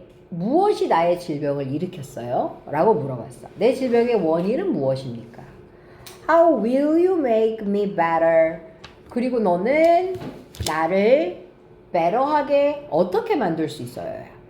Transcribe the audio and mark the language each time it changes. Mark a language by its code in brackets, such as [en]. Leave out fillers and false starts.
[ko] 무엇이 나의 질병을 일으켰어요? 라고 물어봤어. 내 질병의 원인은 무엇입니까? [en] How will you make me better? [ko] 그리고 너는 나를 better하게 어떻게 만들 수 있어요?